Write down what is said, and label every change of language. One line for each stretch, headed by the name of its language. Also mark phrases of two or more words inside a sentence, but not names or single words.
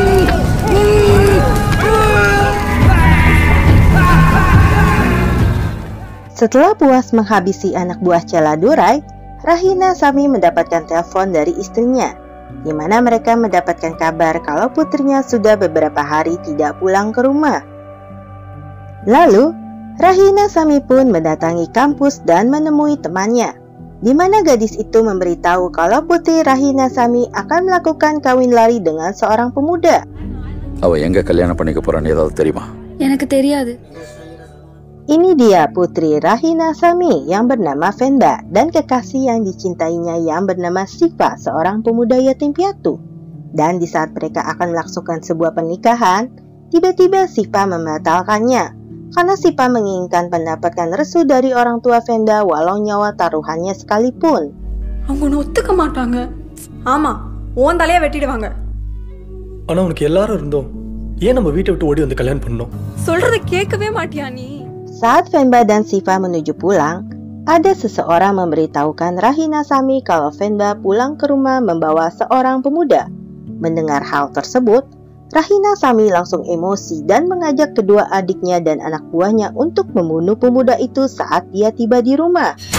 Indonesian: Setelah puas menghabisi anak buah Celadurai, Rahina Sami mendapatkan telepon dari istrinya, di mana mereka mendapatkan kabar kalau putrinya sudah beberapa hari tidak pulang ke rumah. Lalu, Rahina Sami pun mendatangi kampus dan menemui temannya, di mana gadis itu memberitahu kalau putri Rahina Sami akan melakukan kawin lari dengan seorang pemuda.
Tamil: அவ எங்க கல்யாண பண்ணிக்க போறான்னு ஏதாவது தெரியுமா? எனக்கு தெரியாது.
Indonesian: Ini dia putri Rahina Sami yang bernama Venba dan kekasih yang dicintainya yang bernama Siva, seorang pemuda yatim piatu. Dan di saat mereka akan melangsungkan sebuah pernikahan, tiba-tiba Siva membatalkannya karena Siva menginginkan mendapatkan restu dari orang tua Venba walau nyawa taruhannya sekalipun.
Tamil: அவங்க ஒத்துக்க மாட்டாங்க. ஆமா, உன் தலைய வெட்டிடுவாங்க. ஆனா உனக்கு எல்லாரும் இருந்தோம். ஏன் நம்ம வீட்டை விட்டு ஓடி வந்து கல்யாணம் பண்ணோம்? சொல்றத கேட்கவே மாட்டியா நீ?
Indonesian: Saat Venba dan Siva menuju pulang, ada seseorang memberitahukan Rahina Sami kalau Venba pulang ke rumah membawa seorang pemuda. Mendengar hal tersebut, Rahina Sami langsung emosi dan mengajak kedua adiknya dan anak buahnya untuk membunuh pemuda itu saat dia tiba di rumah.